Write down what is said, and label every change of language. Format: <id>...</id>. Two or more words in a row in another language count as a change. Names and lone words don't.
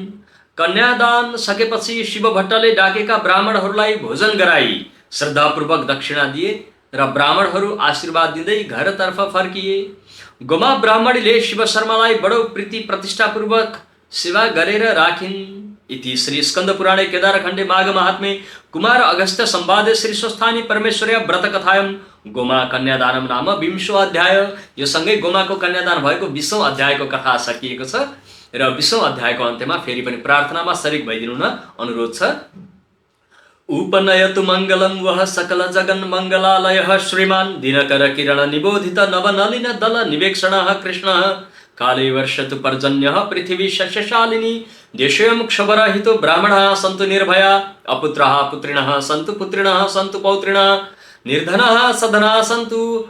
<ne>कन्यादान सकेपछि शिवभट्टले डाकेका ब्राह्मणहरूलाई भोजन गराई श्रद्धापूर्वक दक्षिणा दिए र ब्राह्मणहरू आशीर्वाद दिँदै घरतर्फ फर्किए। गोमा ब्राह्मणीले शिव शर्मालाई बडो प्रीति प्रतिष्ठापूर्वक सेवा गरेर राखिन्।</ne> <sa>इति श्री स्कंद पुराणे केदारखण्डे माघ महात्म्ये कुमार अगस्त्य संवादे श्री स्वस्थानी परमेश्वर्या व्रत कथायम गोमा कन्यादानम नाम 20औं अध्याय।</sa> <ne>यो सँगै गोमाको कन्यादान भएको 20औं अध्यायको कथा सकिएको छ र 20औं अध्यायको अन्त्यमा फेरि पनि प्रार्थनामा शरीक भइदिनु न अनुरोध छ।</ne> <sa>उपनयतु मङ्गलं वह सकल जगन् मङ्गलालयः श्रीमान् दिनकर किरण निबोधित नवनलिन दल निवेक्षणः कृष्णः काले वर्षतु पर्जन्यः पृथिवी शस्यशालिनी देशोऽयं क्षवरहितो ब्राह्मणाः सन्तु निर्भया अपुत्राः पुत्रिणः सन्तु पुत्रिणः सन्तु पौत्रिणः निर्धनाः सधनाः सन्तु</sa>